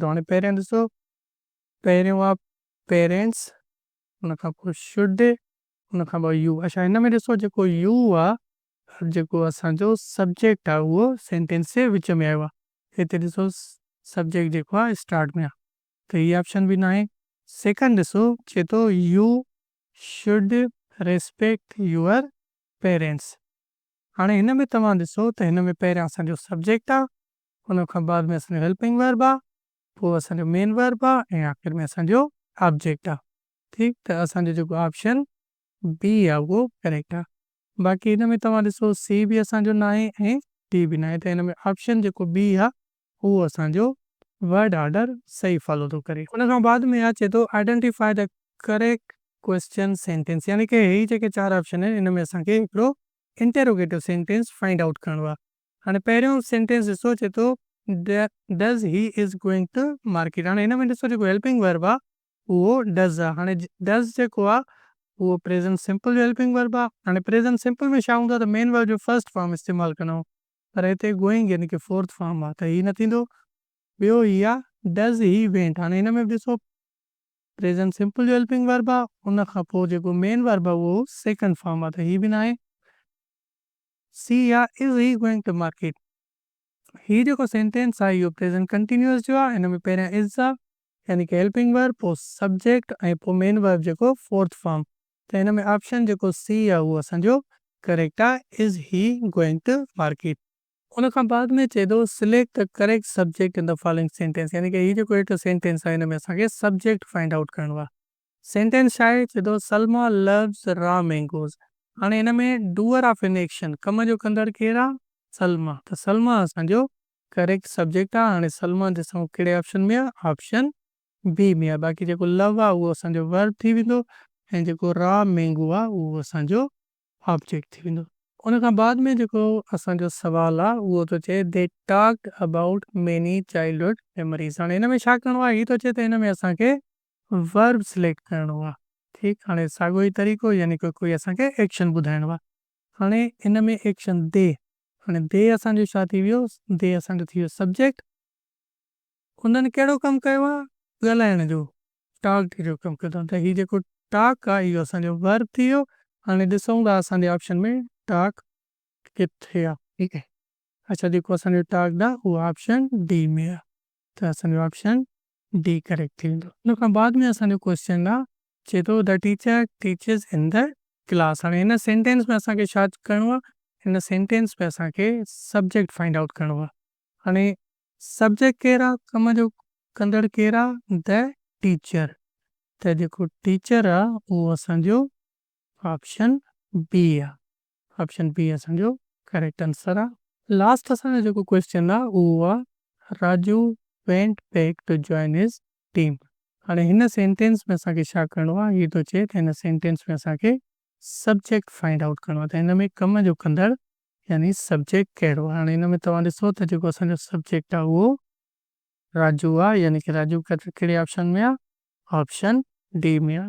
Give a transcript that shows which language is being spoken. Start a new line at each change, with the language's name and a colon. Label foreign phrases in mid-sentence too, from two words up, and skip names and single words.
Sindhi: हाणे पहिरियों ॾिसो, पहिरियों आहे पेरेंट्स, उन खां पोइ शुड, उन खां पोइ यू। अच्छा, हिन में ॾिसो जेको यू आहे, जेको असांजो सब्जेक्ट आहे उहो सेंटेंस जे विच में आयो आहे। हिते ॾिसो सब्जेक्ट जेको आहे स्टार्ट में आहे, त हीअ ऑप्शन बि न आहे। सेकंड ॾिसो, चए थो
English: you should respect your parents.
Sindhi: हाणे हिन में तव्हां ॾिसो त हिन में पहिरियां असांजो सब्जेक्ट आहे, उन खां बाद में असांजो
English: helping verb
Sindhi: आहे, पोइ असांजो
English: main verb
Sindhi: आहे, ऐं आख़िर में असांजो ऑब्जेक्ट आहे। ठीकु, त असांजो जेको
English: option B
Sindhi: आहे उहो करेक्ट आहे। बाक़ी हिन में तव्हां ॾिसो सी बि असांजो न आहे ऐं डी बि न आहे, त हिन में ऑप्शन जेको बी आहे उहो असांजो
English: word order
Sindhi: सही फॉलो थो करे। उन खां बाद में चए थो
English: identify the correct question sentence,
Sindhi: यानी कि ही जेके 4 ऑप्शन आहिनि हिन में असांखे हिकिड़ो
English: interrogative sentence find out
Sindhi: करिणो आहे। हाणे पहिरियों सेंटेंस ॾिसो, चए थो
English: does he is going to market.
Sindhi: हाणे हिन में ॾिसो जेको
English: helping verb
Sindhi: आहे उहो डज़ आहे। हाणे डज़ जेको आहे उहो
English: present simple
Sindhi: जो
English: helping verb
Sindhi: आहे। हाणे
English: present simple
Sindhi: में छा हूंदो आहे त
English: main verb
Sindhi: जो
English: first form
Sindhi: इस्तेमालु कंदो, पर हिते गोइंग यानी कि
English: fourth form
Sindhi: आहे, त ही न थींदो। ॿियो ही आहे
English: does he went.
Sindhi: हाणे हिन में ॾिसो
English: present simple
Sindhi: जो
English: helping verb
Sindhi: आहे उन खां पोइ जेको
English: main verb
Sindhi: आहे उहो
English: second form
Sindhi: आहे, त ही बि न आहे। सी आहे
English: is he going to market.
Sindhi: ही जेको सेंटेंस आहे इहो
English: present continuous
Sindhi: जो आहे। हिन में पहिरियां इज़ आहे यानी कि
English: helping verb,
Sindhi: पोइ सब्जेक्ट ऐं पोइ
English: main verb
Sindhi: जेको
English: fourth form.
Sindhi: त हिन में ऑप्शन जेको सी आहे उहो असांजो करेक्ट आहे,
English: is he going to market.
Sindhi: उन खां बाद में चए थो
English: select the correct subject in the following sentence,
Sindhi: यानी कि ही जेको हेठि सेंटेंस आहे हिन में असांखे
English: subject find out
Sindhi: करिणो आहे। सेंटेंस छा आहे, चए थो
English: Salma loves raw mangoes.
Sindhi: हाणे हिन में
English: doer of an action,
Sindhi: कम जो कंदड़ केरु आहे, सलमा। त सलमा असांजो
English: correct subject
Sindhi: आहे। हाणे सलमा ॾिसूं कहिड़े ऑप्शन में आहे,
English: option B
Sindhi: में आहे। बाक़ी जेको लव आहे उहो असांजो वर्ब थी वेंदो ऐं जेको
English: raw mango
Sindhi: आहे उहो असांजो ऑब्जेक्ट थी वेंदो। उन खां बाद में जेको असांजो सवाल आहे उहो थो चए
English: they talked about many childhood memories.
Sindhi: हाणे हिन में छा करिणो आहे, ही थो चए त हिन में असांखे
English: verb select
Sindhi: करिणो आहे। ठीकु, हाणे साॻियो ई तरीक़ो यानी कि कोई असांखे एक्शन ॿुधाइणो आहे। हाणे हिन में एक्शन दे, हाणे दे असांजो छा थी वियो, दे असांजो थी वियो सब्जेक्ट। उन्हनि कहिड़ो कमु कयो आहे, ॻाल्हाइण जो, टॉक जो कमु कयो अथऊं। त हीउ जेको टॉक आहे इहो असांजो वर्ब थी वियो। हाणे ॾिसूं था असांजे ऑप्शन में टॉक किथे आहे। ठीकु आहे, अच्छा जेको असांजो टॉक आहे उहो
English: option D
Sindhi: में आहे, त असांजो
English: option D
Sindhi: करेक्ट थी वेंदो। उन खां बाद में असांजो क्वेश्चन आहे, चए थो
English: the teacher teachers in the class.
Sindhi: हाणे हिन सेंटेंस में असांखे छा करिणो आहे, हिन सेंटेंस में असांखे
English: subject find out
Sindhi: करिणो आहे। हाणे सब्जेक्ट केरु आहे, कम जो कंदड़ केरु आहे,
English: the teacher.
Sindhi: त जेको टीचर आहे उहो असांजो
English: option B
Sindhi: आहे,
English: option B
Sindhi: असांजो
English: correct answer
Sindhi: आहे। लास्ट असांजो जेको क्वेश्चन आहे उहो आहे
English: Raju went back to join his team.
Sindhi: हाणे हिन सेंटेंस में असांखे छा करिणो आहे, हीअ थो चए त हिन सेंटेंस में असांखे
English: subject find out
Sindhi: करिणो आहे। त हिन में कम जो कंदड़ यानी सब्जेक्ट कहिड़ो आहे। हाणे हिन में तव्हां ॾिसो त जेको असांजो सब्जेक्ट आहे उहो राजू आहे, यानी कि राजू कहिड़े ऑप्शन में आहे,
English: option D
Sindhi: में आहे।